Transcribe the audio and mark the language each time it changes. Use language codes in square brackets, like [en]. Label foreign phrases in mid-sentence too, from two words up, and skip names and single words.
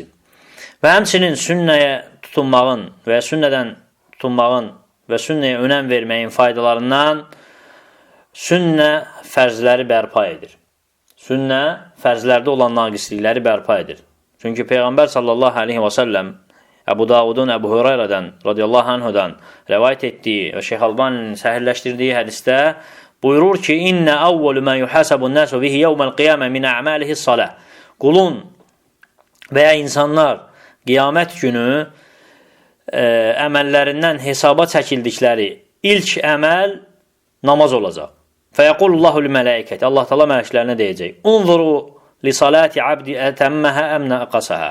[az] Və həmçinin sünnəyə tutunmağın və sünnədən tutunmağın və sünnəyə önəm verməyin faydalarından sünnə fərzləri bərpa edir. Sünnə fərzlərdə olan naqislikləri bərpa edir. Çünki Peyğəmbər [ar] صلى الله عليه وسلم [az] Əbu Davudun Əbu Hüreyrədən [ar] رضي الله عنه [az] rivayet etdiyi və Şeyx Albaninin səhihləşdirdiyi hədisdə buyurur ki: [ar] "إن أول ما يحاسب الناس به يوم القيامة من أعمالهم الصلاة." [az] Qulun və ya insanlar qiyamət günü əməllərindən hesaba çəkildikləri ilk əməl namaz olacaq. [ar] فيقول الله للملائكة. [az] Allah Taala mələklərinə deyəcək: [ar] "انظروا في صلاة عبدي أتمها أم نقصها."